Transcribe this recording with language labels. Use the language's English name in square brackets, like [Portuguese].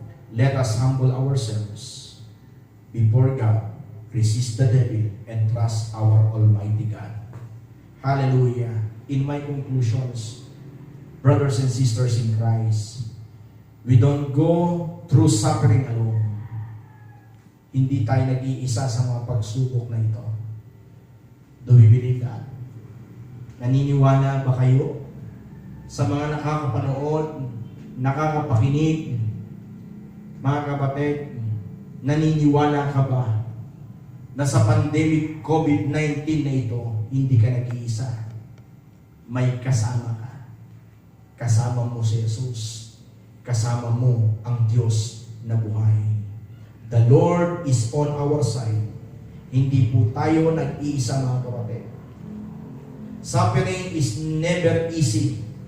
[English] Let us humble ourselves before God, resist the devil, and trust our Almighty God. Hallelujah. In my conclusions, brothers and sisters in Christ, we don't go through suffering alone. [Filipino] Hindi tayo nag-iisa sa mga pagsubok na ito. [English] Do we believe that? [Filipino] Naniniwala ba kayo sa mga nakakapanood, nakakapakinig, mga kapatid, naniniwala ka ba na sa pandemic COVID-19 na ito, hindi ka nag-iisa? May kasama ka. Kasama mo si Jesus. Kasama mo ang Diyos na buhay. [English] The Lord is on our side. [Filipino] Hindi po tayo nag-iisa, mga kapatid. [English] Suffering is never easy.